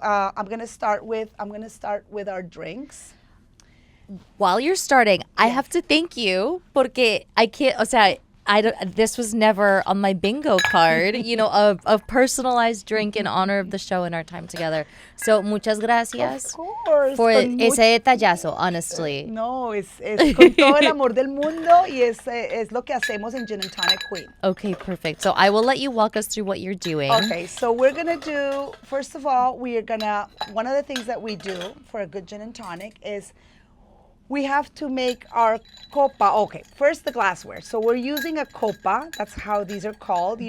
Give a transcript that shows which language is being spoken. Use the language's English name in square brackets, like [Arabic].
[English] I'm gonna start with our drinks. While you're starting, I have to thank you [Spanish] porque [English] I can't. [Spanish] O sea, [English] This was never on my bingo card, a personalized drink in honor of the show and our time together. So, [Spanish] muchas gracias [English] Of course. for [Spanish] ese detallazo, [English] honestly. [Spanish] No, es con todo el amor del mundo y es lo que hacemos en Gin Tonic Queen. [English] Okay, perfect. So I will let you walk us through what you're doing. Okay, so we're going to do, first of all, one of the things that we do for a good gin and tonic is we have to make our copa. Okay, first the glassware. So we're using a copa. That's how these are called.